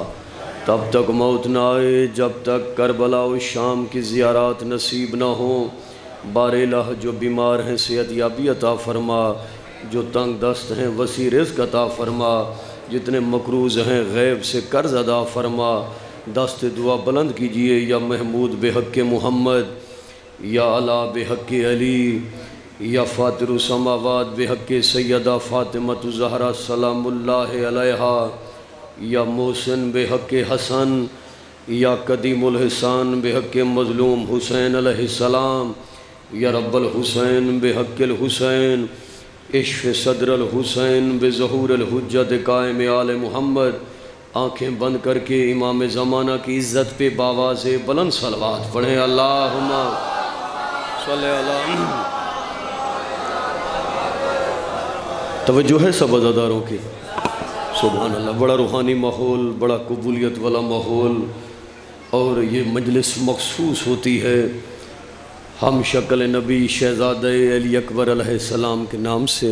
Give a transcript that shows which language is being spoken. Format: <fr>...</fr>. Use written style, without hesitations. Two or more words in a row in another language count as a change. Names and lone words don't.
<hi>तब तक मौत न आए जब तक करबला व शाम की ज़ियारत नसीब न हो। बारे इलाहा जो बीमार हैं सेहत याबी अता फरमा, जो तंग दस्त हैं वसी रिज़्क़ अता फरमा, जितने मकरूज़ हैं गैब से कर्ज़ अदा फरमा। दस्त दुआ बुलंद कीजिए</hi> <ar>يا محمود بحق محمد، يا عالي بحق علي، يا فاطر السماوات بحق سيدة فاطمة الزهراء سلام الله عليها، يا محسن بحق حسن، يا قديم الإحسان بحق مظلوم حسين عليه السلام، يا رب الحسين بحق الحسين، اشف صدر الحسين بظهور الحجة قائم آل محمد.</ar> <hi>आँखें बंद करके इमाम ज़माना की इज़्ज़त पे बावाज़े बुलंद सलवात पढ़ें।</hi> <ar>اللهم صل على.</ar> <hi>तवज्जो है सब अज़ादारों की।</hi> <ar>سبحان الله.</ar> <hi>बड़ा रूहानी माहौल, बड़ा कबूलियत वाला माहौल, और ये मजलिस मखसूस होती है हम शक्ल नबी शहज़ादे अली अकबर अलैहिस्सलाम के नाम से।</hi>